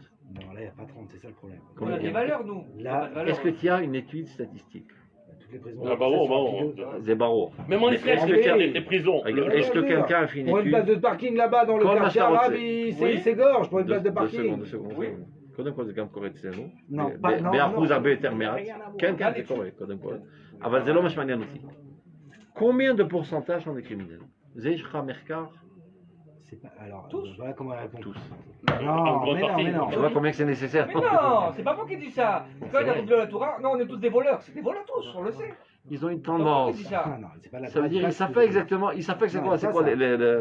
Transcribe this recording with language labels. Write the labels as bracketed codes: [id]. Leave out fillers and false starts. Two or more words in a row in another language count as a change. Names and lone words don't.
[fr] Non, là, il n'y a pas 30, c'est ça le problème. On a des valeurs, nous. Là, On a pas de valeurs. Est-ce que tu as une étude statistique? Toutes les prisons. Ah, bah, bon, Des barreaux. Même en Israël, Est-ce c'est que tu as- les prisons. Est-ce que quelqu'un a fait une Pour une place étude? de parking là-bas dans le Comme quartier la arabe, Charlotte, il s'égorge pour une place de parking. deux secondes. Oui. [he] קודם כל זה גם קורה אצלנו, לא, לא, באחוז לא. הרבה יותר מעט, כן, כן, זה קורה, קודם כל, אבל זה לא מה שמעניין אותי. [fr] Combien de pourcentage sont des criminels? [he] זה יש לך מחקר? [fr] C'est pas... Alors, Tous. voilà comment elle répond. Tous. Non, grande mais non, partie. mais non. Tu vois combien que c'est nécessaire? Mais non, c'est pas moi qui dis ça. Quand il a de la Torah, non, on est tous des voleurs. C'est des voleurs tous, on le sait. Ils ont une C'est pas moi qui tendance. dis ça. Ah, non, c'est pas la Ça veut dire pas- ils savent pas exactement, ils savent pas c'est Non, quoi, ça, c'est quoi ça. le